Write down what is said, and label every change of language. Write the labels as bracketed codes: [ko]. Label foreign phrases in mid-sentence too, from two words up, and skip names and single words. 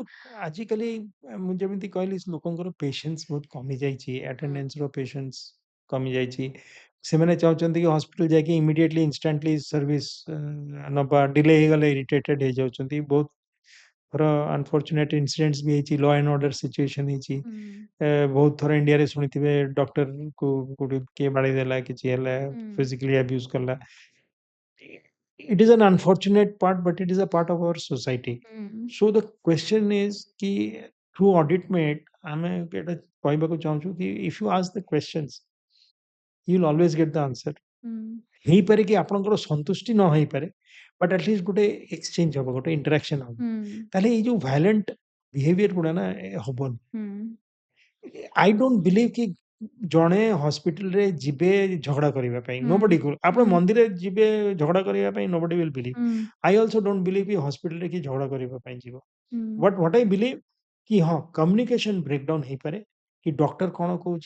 [or] ଦେଖନ୍ତୁ ଆଜିକାଲି ମୁଁ ଯେମିତି କହିଲି ଲୋକଙ୍କର ପେସେନ୍ସ ବହୁତ କମି ଯାଇଛି ଆଟେଣ୍ଡାନ୍ସ ର ପେସେନ୍ସ କମି ଯାଇଛି ସେମାନେ ଚାହୁଁଛନ୍ତି କି ହସ୍ପିଟାଲ ଯାଇକି [en] immediately instantly service [or] ନବା ଡିଲେ ହେଇଗଲେ ଇରିଟେଟେଡ ହେଇଯାଉଛନ୍ତି ବହୁତ ଥର [en] unfortunate incidents [or] ବି ହେଇଛି [en] law and order situation [or] ହେଇଛି ବହୁତ ଥର ଇଣ୍ଡିଆରେ ଶୁଣିଥିବେ ଡକ୍ଟର କୁ କୋଉଠି କିଏ ବାଡେଇ ଦେଲା କିଛି ହେଲା [en] physically abuse [or] କଲା [en] it is an unfortunate part but it is a part of our society so the question is ki through AuditMate [or] ଆମେ ଏଟା କହିବାକୁ ଚାହୁଁଛୁ କି [en] if you ask the questions you will always get the answer [or] ହେଇପାରେ କି ଆପଣଙ୍କର ସନ୍ତୁଷ୍ଟି ନ ହେଇପାରେ [en] but atleast [or] ଗୋଟେ ଏକ୍ସଚେଞ୍ଜ ହବ ଗୋଟେ ଇଣ୍ଟରାକ୍ସନ ହବ ତାହେଲେ ଏଇ ଯୋଉ [en] violent behaviour [or] ଗୁଡା ନା ହବନି [en] I don't believe [or] କି ଜଣେ ହସ୍ପିଟାଲରେ ଯିବେ ଝଗଡା କରିବା ପାଇଁ ନୋବଡି ଆପଣ ମନ୍ଦିରରେ ଯିବେ ଝଗଡା କରିବା ପାଇଁ [en] nobody will believe I also don't believe [or] କି ହସ୍ପିଟାଲରେ କି ଝଗଡା କରିବା ପାଇଁ ଯିବ [en] but what I believe [or] କି ହଁ [en] communication breakdown [or] ହେଇପାରେ କି ଡକ୍ଟର କ'ଣ କହୁଛି